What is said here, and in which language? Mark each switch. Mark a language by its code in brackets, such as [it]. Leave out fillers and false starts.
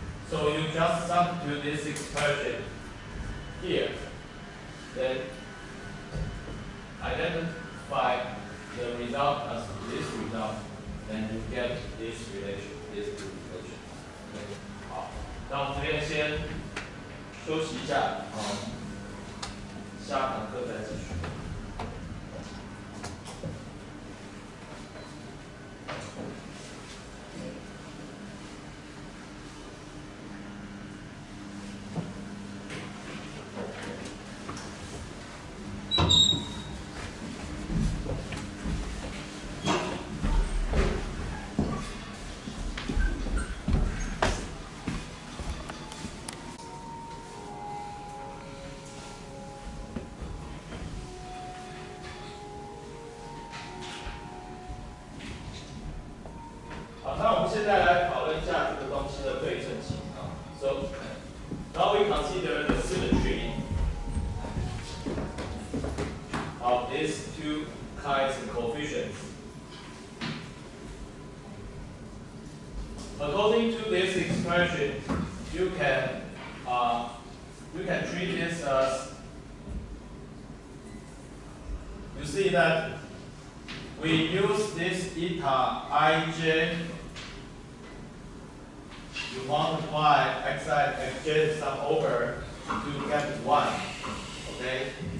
[en] So you just substitute this expression here, then identify the result as this result, then you get this relation, this two relation. Okay. [zh] 好，那我们这边先休息一下，下堂课再继续。那我们现在来讨论一下这个东西的对称性啊。 [en] So now we consider the symmetry of these two kinds of coefficients. According to this expression, you can treat this as, you see that we use this eta ij to multiply xi and xj sum over to get 1. Okay?